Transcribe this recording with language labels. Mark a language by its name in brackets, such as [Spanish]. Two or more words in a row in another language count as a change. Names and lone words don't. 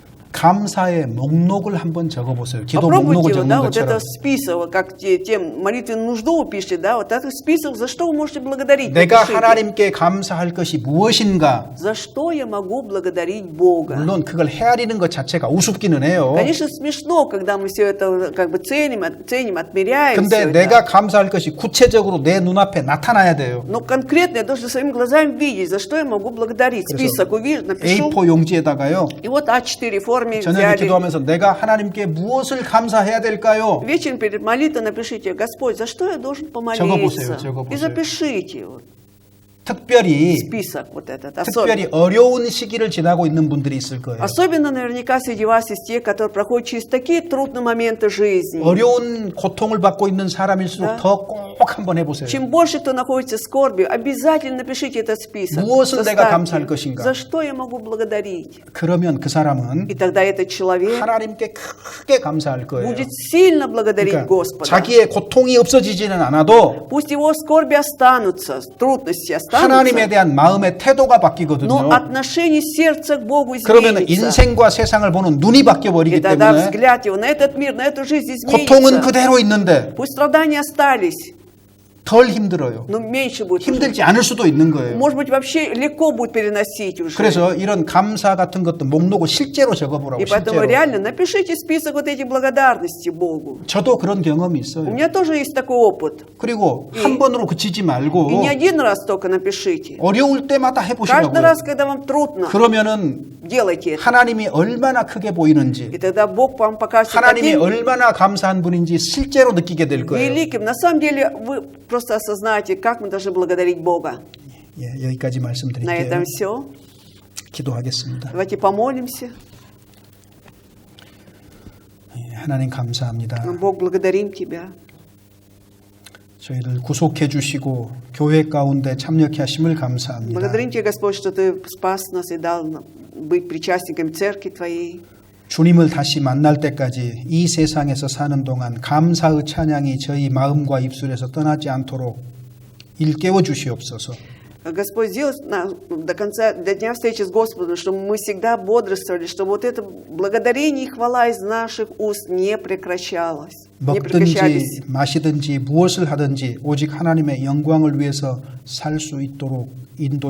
[Korean] 감사의 목록을 한번 적어보세요. 기도 목록을 [Russian] Попробуйте, [Korean] 적는 [Russian] да, вот это [Korean] 것처럼. [Russian] список, вот как тем молитвенную нужду вы пишете, да, вот этот список, за что вы можете благодарить. [Korean] 내가 [Russian] напишите. [Korean] 하나님께 감사할 것이 무엇인가? [Russian] За что я могу благодарить Бога? [Korean] 물론 그걸 헤아리는 것 자체가 우습기는 해요. [Russian] Конечно, смешно, когда мы все это как бы ценим, отмеряем. [Korean] 근데 [Russian] всё [Korean] 내가 [Russian] это. [Korean] 감사할 것이 구체적으로 내 눈앞에 나타나야 돼요. [Russian] Но конкретно я должен своими глазами видеть, за что я могу благодарить. Список увижу, напишу. [Korean] A4 용지에다가요. [Russian] И вот А4 форме [Korean] 저녁에 [Russian] взяли. [Korean] 기도하면서 내가 하나님께 무엇을 감사해야 될까요? [Russian] Вечером перед молитвой напишите: Господь, за что я должен помолиться? [Korean] 적어보세요, [Russian] И [Korean] 적어보세요. [Russian] запишите вот, [Korean] 특별히 [Russian] список вот этот. [Korean] 특별히 어려운 시기를 지나고 있는 분들이 있을 거예요. [Russian] Особенно наверняка среди вас есть те, которые проходят через такие трудные моменты жизни. [Korean] 어려운 고통을 받고 있는 사람일수록 더 꼭 한번 해보세요. [Russian] Чем больше кто находится в скорби, обязательно напишите этот список. [Korean] 무엇을 내가 [Russian] Составьте. [Korean] 감사할 것인가? [Russian] За что я могу благодарить? [Korean] 그러면 그 사람은 [Russian] И тогда этот человек [Korean] 하나님께 크게 감사할 거예요. [Russian] будет сильно благодарить [Korean] 그러니까 [Russian] Господа. [Korean] 자기의 고통이 없어지지는 않아도 [Russian] Пусть его скорби останутся, трудности [Korean] 하나님에 [Russian] останутся, [Korean] 대한 마음의 태도가 바뀌거든요. [Russian] но отношение сердца к Богу [Korean] 그러면 [Russian] изменится. [Korean] 인생과 세상을 보는 눈이 바뀌어 버리기 [Russian] И тогда [Korean] 때문에 [Russian] взгляд его на этот мир, на эту жизнь [Korean] 고통은 [Russian] изменится. [Korean] 그대로 있는데 [Russian] Пусть страдания остались, [Korean] 덜 힘들어요. [Russian] но меньше будет. [Korean] 힘들지 않을 수도 있는 거예요. [Russian] Может быть, вообще легко будет переносить уже. [Korean] 그래서 이런 감사 같은 것도 목록을 실제로 적어보라고. [Russian] И поэтому [Korean] 실제로. [Russian] реально напишите список вот этих благодарностей Богу. [Korean] 저도 그런 경험이 [Russian] У [Korean] 있어요. [Russian] меня тоже есть такой опыт. [Korean] 그리고 한 번으로 그치지 말고 [Russian] И не один раз только напишите. [Korean] 어려울 때마다 [Russian] Каждый [Korean] 해보시라고요. [Russian] раз, когда вам трудно, [Korean] 그러면은 [Russian] делайте это. [Korean] 하나님이 얼마나 크게 보이는지, [Russian] И тогда Бог вам покажет [Korean] 하나님이 [Russian] таким [Korean] 얼마나 감사한 분인지 실제로 느끼게 될 거예요. [Russian] великим. На самом деле вы просто осознаете, как мы должны благодарить Бога. [Korean] 예, 여기까지 [Russian] На [Korean] 말씀드릴게요. [Russian] этом все. [Korean] 기도하겠습니다. [Russian] Давайте помолимся. [Korean] 예, 하나님 감사합니다. [Russian] Бог, благодарим Тебя. [Korean] 저희를 구속해 주시고 교회 가운데 참여케 하심을 감사합니다. [Russian] Благодарим Тебя, Господь, что Ты спас нас и дал нам быть причастниками Церкви Твоей. [Korean] 주님을 다시 만날 때까지 이 세상에서 사는 동안 감사의 찬양이 저희 마음과 입술에서 떠나지 않도록 일깨워 주시옵소서. [Russian] Господь, сделай нас до конца, до дня встречи с Господом, чтобы мы всегда бодрствовали, чтобы вот это благодарение и хвала из наших уст не прекращалось. Не прекращались. [Korean] 먹든지 마시든지 무엇을 하든지 오직 하나님의 영광을 위해서 살 수 있도록 인도해